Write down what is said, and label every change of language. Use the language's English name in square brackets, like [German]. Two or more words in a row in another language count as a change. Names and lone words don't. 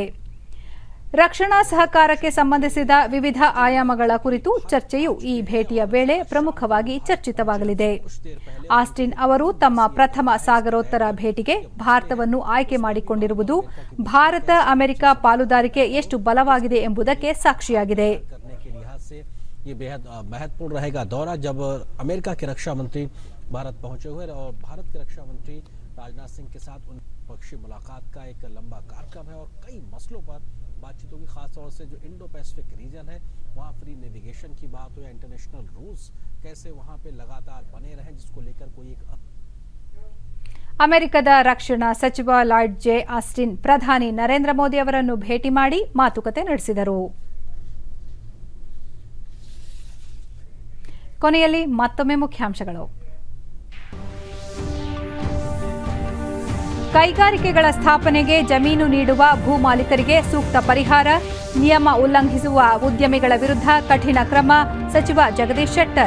[Kannada] ರಕ್ಷಣಾ ಸಹಕಾರಕ್ಕೆ ಸಂಬಂಧಿಸಿದ ವಿವಿಧ ಆಯಾಮಗಳ ಕುರಿತು ಚರ್ಚೆಯು ಈ ಭೇಟಿಯ ವೇಳೆ ಪ್ರಮುಖವಾಗಿ ಚರ್ಚಿತವಾಗಲಿದೆ. ಆಸ್ಟಿನ್ ಅವರು ತಮ್ಮ ಪ್ರಥಮ ಸಾಗರೋತ್ತರ ಭೇಟಿಗೆ ಭಾರತವನ್ನು ಆಯ್ಕೆ ಮಾಡಿಕೊಂಡಿರುವುದು ಭಾರತ ಅಮೆರಿಕ ಪಾಲುದಾರಿಕೆ ಎಷ್ಟು ಬಲವಾಗಿದೆ ಎಂಬುದಕ್ಕೆ ಸಾಕ್ಷಿಯಾಗಿದೆ. [Hindi] ये बेहद महत्वपूर्ण रहेगा दौरा जब अमेरिका के रक्षा मंत्री भारत पहुंचे हुए और भारत के रक्षा मंत्री राजनाथ सिंह के साथ उन पक्षी मुलाकात का एक लंबा कार्यक्रम है और कई मसलों पर बातचीत होगी. खासतौर से जो [English] Indo Pacific region [Hindi] है वहाँ [English] free navigation [Hindi] की बात हो या [English] international rules [Hindi] कैसे वहाँ पे लगातार बने रहें, जिसको लेकर कोई एक [Kannada] ಅಮೆರಿಕದ ರಕ್ಷಣಾ ಸಚಿವ ಲಾಯ್ಡ್ ಜೆ ಆಸ್ಟಿನ್ ಪ್ರಧಾನಿ ನರೇಂದ್ರ ಮೋದಿ ಅವರನ್ನು ಭೇಟಿ ಮಾಡಿ ಮಾತುಕತೆ ನಡೆಸಿದರು. ಕೊನೆಯಲ್ಲಿ ಮತ್ತೊಮ್ಮೆ ಮುಖ್ಯಾಂಶಗಳು. ಕೈಗಾರಿಕೆಗಳ ಸ್ಥಾಪನೆಗೆ ಜಮೀನು ನೀಡುವ ಭೂ ಮಾಲೀಕರಿಗೆ ಸೂಕ್ತ ಪರಿಹಾರ, ನಿಯಮ ಉಲ್ಲಂಘಿಸುವ ಉದ್ಯಮಿಗಳ ವಿರುದ್ಧ ಕಠಿಣ ಕ್ರಮ, ಸಚಿವ ಜಗದೀಶ್ ಶೆಟ್ಟರ್.